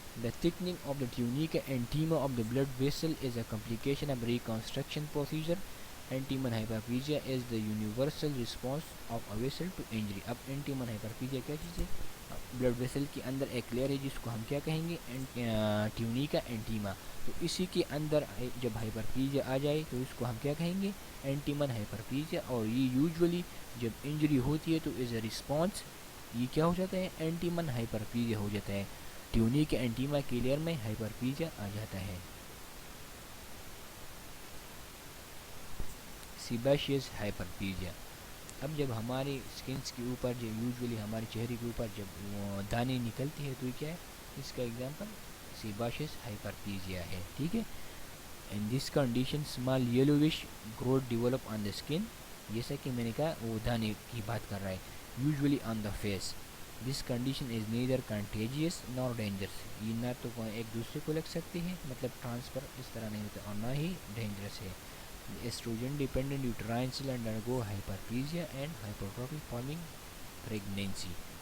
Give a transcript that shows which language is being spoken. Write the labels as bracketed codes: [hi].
[en] The thickening of the tunica intima of the blood vessel is a complication of reconstruction procedure. Intimal hyperplasia is the universal response of a vessel to injury. [ur] اب intimal hyperplasia کیا چیز ہے؟ Blood vessel کے اندر ایک layer ہے جس کو ہم کیا کہیں گے؟ ٹیونیکا اینٹیما. تو اسی کے اندر جب ہائپرپلیزیا آ جائے تو اس کو ہم کیا کہیں گے؟ اینٹیمن ہائپرپلیزیا. اور یہ یوزولی جب انجری ہوتی ہے تو [en] as a response [ur] یہ کیا ہو جاتا ہے؟ اینٹیمن ہائپرپلیزیا ہو جاتا ہے. ٹیونیکا اینٹیما کے لیئر میں ہائپرپلیزیا آ جاتا ہے. سیبیشیس ہائپرپلیزیا. اب جب ہمارے اسکنس کے اوپر جو یوزولی ہمارے چہرے کے اوپر جب دانے نکلتے ہیں تو یہ کیا ہے؟ اس کا ایگزامپل سیبیشیس ہائپرپلیزیا ہے. ٹھیک ہے. [en] In this condition small yellowish growth develop on the skin. [ur] جیسا کہ میں نے کہا وہ دانے کی بات کر رہا ہے. [en] Usually on the face. This condition is neither contagious nor dangerous. [ur] یہ نہ تو ایک دوسرے کو لگ سکتے ہیں، مطلب ٹرانسفر اس طرح نہیں ہوتا، اور نہ ہی ڈینجرس ہے. [en] Estrogen dependent uterine cell undergo hyperplasia and hypertrophy forming pregnancy.